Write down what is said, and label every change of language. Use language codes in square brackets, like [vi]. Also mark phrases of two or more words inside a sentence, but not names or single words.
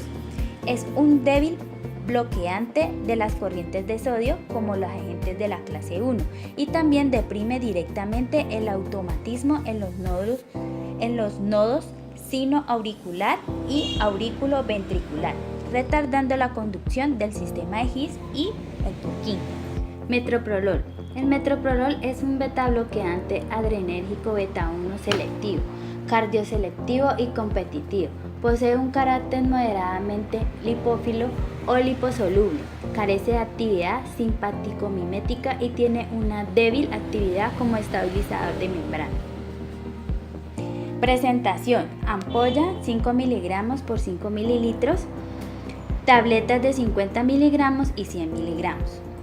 [es] Es un débil bloqueante de las corrientes de sodio como los agentes de la clase 1 y también deprime directamente el automatismo en los nodos sinoauricular y auriculoventricular, retardando la conducción del sistema de His y el Purkinje. Metoprolol. El metoprolol es un beta-bloqueante adrenérgico beta-1 selectivo, cardioselectivo y competitivo. Posee un carácter moderadamente lipófilo o liposoluble, carece de actividad simpático-mimética y tiene una débil actividad como estabilizador de membrana. Presentación: ampolla 5 miligramos por 5 mililitros, tabletas de 50 miligramos y 100 miligramos.